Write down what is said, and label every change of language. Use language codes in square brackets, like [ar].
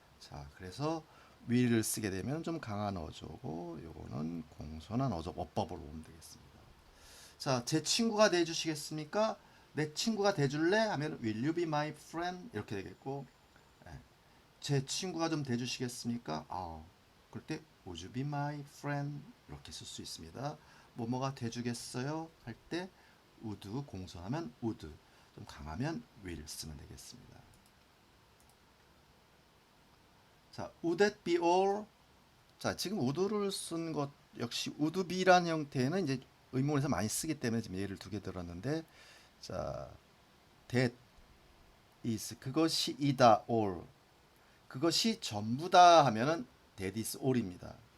[ko] 자, 그래서 will을 쓰게 되면 좀 강한 어조고 요거는 공손한 어법으로 보면 되겠습니다. 자, 제 친구가 돼주시겠습니까? 내 친구가 돼줄래? 하면 [en] will you be my friend? [ko] 이렇게 되겠고 제 친구가 좀 돼주시겠습니까? 그럴 때 [en] Would you be my friend? [ko] 이렇게 쓸 수 있습니다. 뭐뭐가 돼주겠어요? 할 때 would 공손하면 would, 좀 강하면 will 쓰면 되겠습니다. 자, [en] would that be all? [ko] 자, 지금 would를 쓴 것 역시 would be라는 형태는 이제 의문에서 많이 쓰기 때문에 지금 예를 두 개 들었는데, 자, that is 그것이 이다 all, 그것이 전부다 하면은 [en] that is all [ko] 입니다.